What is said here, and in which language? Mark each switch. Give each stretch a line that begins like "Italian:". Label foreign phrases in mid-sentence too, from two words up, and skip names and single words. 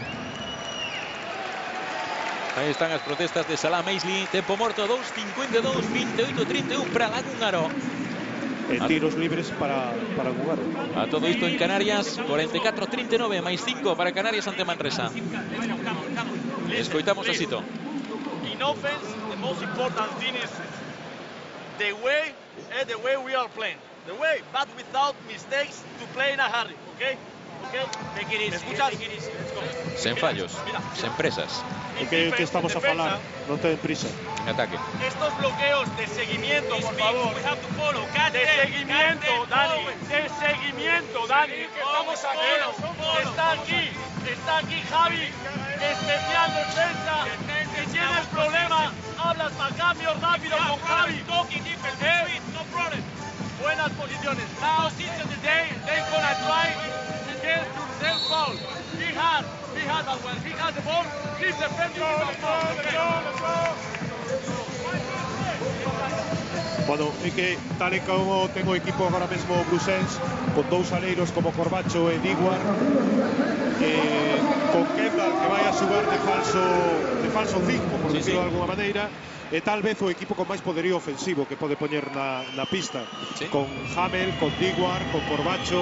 Spanish: Ahí están las protestas de Salah Maisley.
Galician: Tempo morto 2:52, 28-31 para Lagungaro.
Spanish: Tiros libres para Gugaro. A todo esto en Canarias, 44-39, más 5 para Canarias ante Manresa.
Galician: Escoitamos a Sito.
English: In offense, the most important thing is the way we are playing. The way, but without mistakes to play in a hurry, okay?
Spanish: Okay? ¿Me escuchas?
Galician: Sen fallos, sen presas. O que estamos a falar, non ten prisa. En ataque.
Spanish: Estos bloqueos de seguimiento, por favor. De seguimiento, Dani. De seguimiento, Dani. Que estamos aquí. Está aquí Javi, especial defensa. Si tienes problema, hablas para cambio rápido con Javi. Buenas posiciones.
English: Now, they gonna try to get to their foul. He has that one. He has the ball. He's defending the ball.
Galician: Bueno, é que tal e como ten o equipo agora mesmo Brusens, con dous aleiros como Corbacho e Diguar, con Kendall que vai a xugar de falso 5,
Spanish: por decirlo de alguna
Galician: maneira, e tal vez o equipo con máis poderío ofensivo que pode poñer na pista, con Hamel, con Diguar, con Corbacho.